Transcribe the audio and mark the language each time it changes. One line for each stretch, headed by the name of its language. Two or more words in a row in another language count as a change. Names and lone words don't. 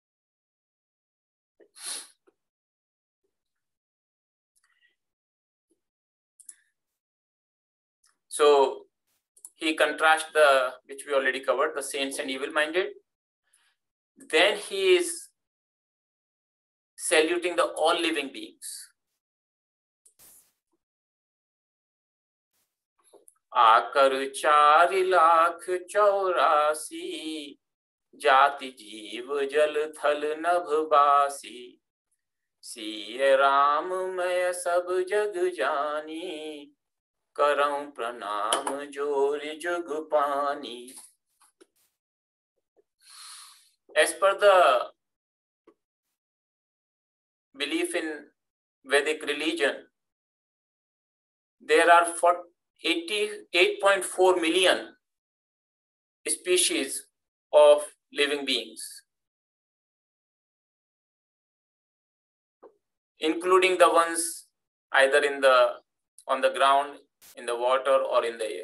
English: So he contrasts the, which we already covered, the saints and evil-minded. Then he is saluting the all living beings.
Awadhi: आकर 4,84,000 जाति जीव जल थल नभवासी सिय राम मैं सब जग जानी करऊं प्रणाम जोर जुग पानी.
English: As per the belief in Vedic religion, there are 8.4 million species of living beings, including the ones either on the ground, in the water, or in the air.